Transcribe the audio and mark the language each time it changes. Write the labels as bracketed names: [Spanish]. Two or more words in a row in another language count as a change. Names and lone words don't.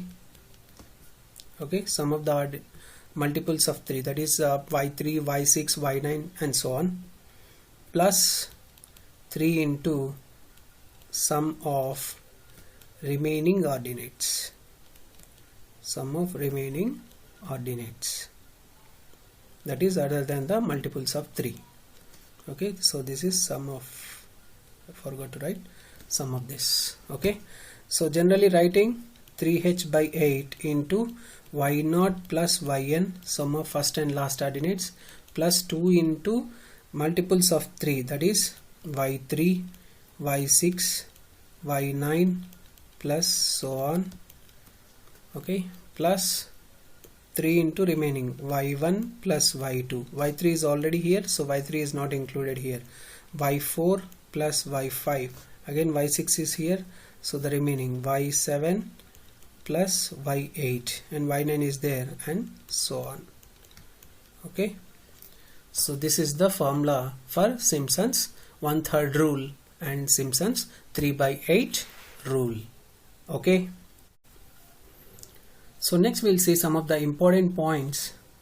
[English] Okay, sum of the multiples of 3, that is y3, y6, y9 and so on, plus 3 into sum of remaining ordinates, sum of remaining ordinates, that is other than the multiples of 3. Okay, so this is sum of, I forgot to write sum of this. Okay, so generally writing 3h by 8 into y0 plus yn, sum of first and last ordinates, plus 2 into multiples of 3, that is y3, y6, y9 plus so on. Okay, plus 3 into remaining y1 plus y2, y3 is already here, so y3 is not included here, y4 plus y5, again y6 is here, so the remaining y7 plus y8 and y9 is there and so on. Okay, so this is the formula for Simpson's 1/3 rule and Simpson's 3/8 rule. Okay, so next we'll see some of the important points.